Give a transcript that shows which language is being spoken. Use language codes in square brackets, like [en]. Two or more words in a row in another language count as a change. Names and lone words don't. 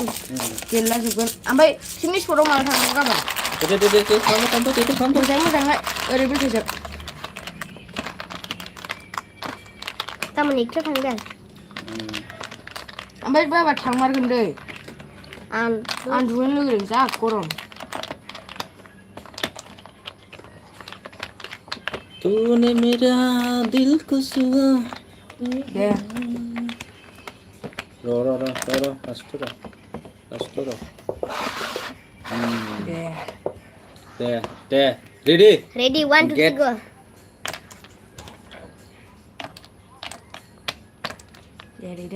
[brx] गेलेलाजोबगोन ओमफ्राय पिकनिक स्पटआव माला थांनांगौ गाबोन दे खालामथ' मोजाङै ओरै बेलथायजोब गाबोन एकथायाव थांगोन ओमफ्राय बाबा थांमारगोन दै आं दुगैनो लुगैदों जा गरम [hi] तूने मेरा दिल को छुआ [brx] दे र' लासैथ' र' दे [en] ready 1 2 3 go [brx] दे